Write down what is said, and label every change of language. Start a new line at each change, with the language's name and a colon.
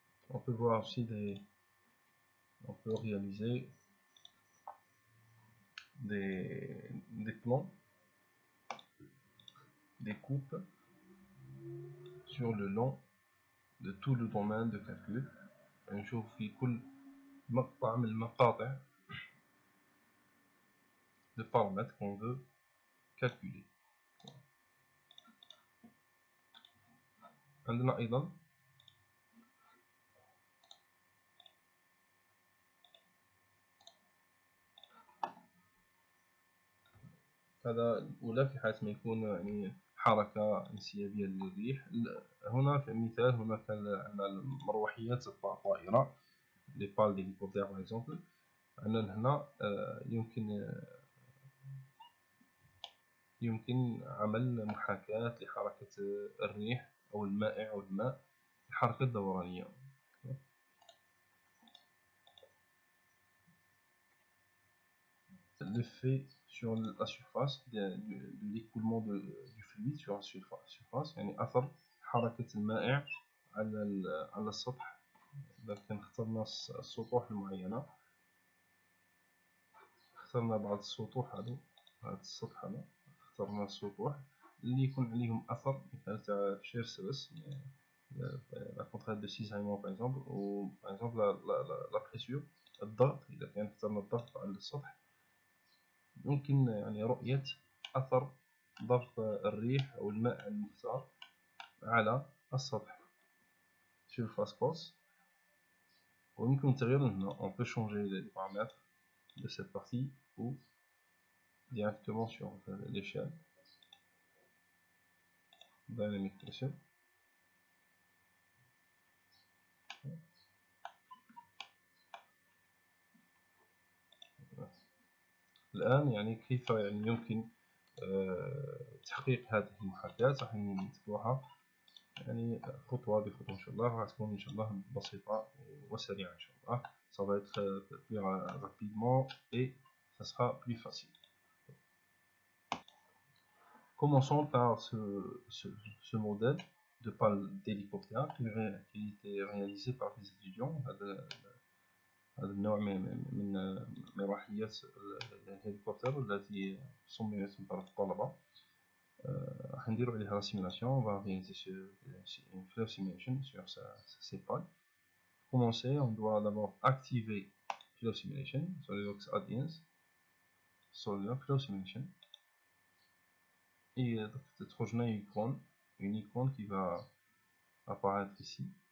French: On peut voir aussi on peut réaliser des plans, des coupes sur le long de tout le domaine de calcul.
Arabic: نشوف في كل مقطع من المقاطع
French: de paramètres qu'on veut calculer.
Arabic: عندنا أيضا هذا الأولى في حالة ما يكون يعني حركة انسيابية للريح. هنا في مثال هناك عندنا المروحيات الطائرة لي بال ديليكوبتر باغ اكزومبل. عندنا هنا يمكن عمل محاكاة لحركة الريح أو المائع أو الماء الحركة الدورانية.
French: L'effet sur la surface de l'écoulement du fluide sur la surface
Arabic: يعني أثر حركة المائع على السطح. إذا كان اخترنا السطوح المعينة، اخترنا بعض السطوح هذا السطح هذا، اخترنا السطوح اللي يكون عليهم أثر مثال تاع شيرسلس
French: la contrainte de cisaillement par exemple، ou par exemple la pression
Arabic: الضغط. إذا كان اخترنا الضغط على السطح يمكن يعني رؤية أثر ضغط الريح أو الماء المختار على السطح surface force. ويمكن تغيير هنا
French: on peut changer les paramètres de cette partie ou directement sur l'échelle dynamic pressure.
Arabic: الآن يعني كيف يعني يمكن تحقيق هذه المحاكاة راح نتبعها يعني خطوة بخطوة إن شاء الله. راح تكون إن شاء الله بسيطة وسريعة إن شاء الله.
French: Ça va être plus rapidement et ça sera plus facile. Commençons par ce modèle de pale d'hélicoptère qui a été réalisé par les étudiants.
Arabic: هذا النوع من مروحيات الهليكوبتر التي صممت من طرف الطلبة. راح نديرو عليها
French: la simulation. On va réaliser une flow simulation sur ces pales. Pour commencer, on doit d'abord activer flow simulation, SolidWorks Add-ins, SolidWorks flow simulation. Et trouver une icône qui va apparaître ici.